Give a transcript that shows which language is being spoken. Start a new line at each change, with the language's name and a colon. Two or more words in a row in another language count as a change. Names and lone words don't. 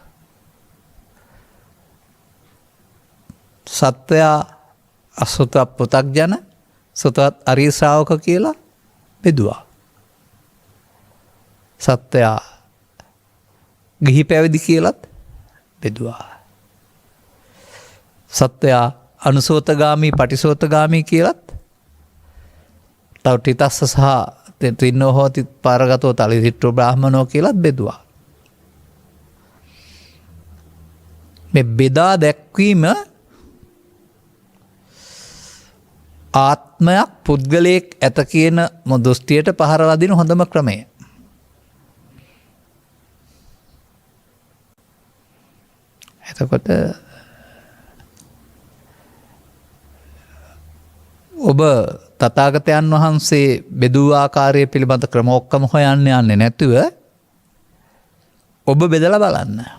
Sinhala: සත්වයා අසුත පෘථග්ජන, සුතවත් අරිය ශ්‍රාවක කියලා බෙදුවා. සත්වයා ගිහි පැවිදි කියලත් බෙදුවා. සත්වයා අනුසෝතගාමී පටිසෝතගාමී කියලත්, තව ටිතස්ස සහ
Pali: ත්‍රින්නෝ හෝති පාරගතෝ තලිසිට්ඨෝ බ්‍රාහ්මනෝ
Sinhala: කියලත් බෙදුවා. මේ බෙදා දැක්වීම ආත්මයක් පුද්ගලයෙක් ඇත කියන දෘෂ්ටියට පහර වදින හොඳම ක්‍රමය. එතකොට ඔබ තථාගතයන් වහන්සේ බෙදූ ආකාරය පිළිබඳ ක්‍රම ඔක්කොම හොයන්න යන්නේ නැතුව ඔබ බෙදලා බලන්න.